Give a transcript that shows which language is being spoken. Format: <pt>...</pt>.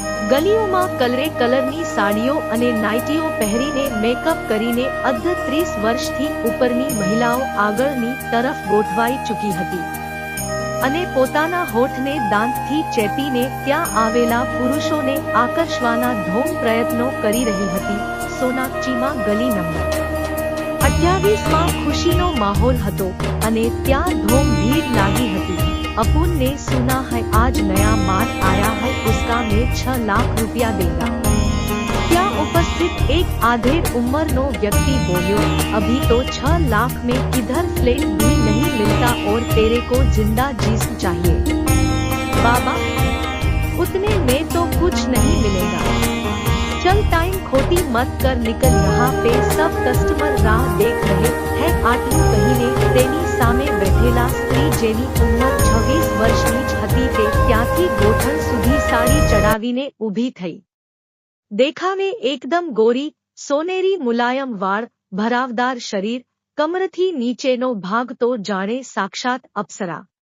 <gu>ગલીઓમાં કલરે કલરની સાડીઓ અને નાઇટીઓ પહેરીને મેકઅપ કરીને અર્ધ 30 વર્ષથી ઉપરની મહિલાઓ આગળની તરફ ગોઠવાઈ ચૂકી હતી અને પોતાના હોઠને દાંતથી ચેપીને ત્યાં આવેલા પુરુષોને આકર્ષવાના ધોમ પ્રયત્નો કરી રહી હતી. સોનાગચીમાં ગલી નંબર 28 માં ખુશીનો માહોલ હતો અને ત્યાં ધોમ ભીડ લાગી હતી.</gu> <hi>અપુન ને સુના है आज नया माल आया है, उसका मैं 6 लाख रुपया देगा.</hi> <gu>ત્યાં ઉપસ્થિત એક આધેડ ઉંમરનો વ્યક્તિ બોલ્યો,</gu> <hi>अभी तो 6 लाख में किधर फ्लैट भी नहीं मिलता और तेरे को जिंदा जिस्म चाहिए. बाबा, उतने में तो कुछ नहीं मिलेगा. चल टाइम खोटी मत कर, निकल, यहाँ पे सब कस्टमर राह देख रहे हैं.</hi> <gu>આટલું કહીને તેની સામે બેઠેલા સ્ત્રી, જેની ઉંમર 26 વર્ષની જ હતી, તે ત્યાંથી ગોઠણ સુધી સાડી ચડાવીને ઊભી થઈ. દેખાવે એકદમ ગોરી, સોનેરી મુલાયમ વાળ, ભરાવદાર શરીર, કમરથી નીચેનો ભાગ તો જાણે સાક્ષાત અપ્સરા.</gu>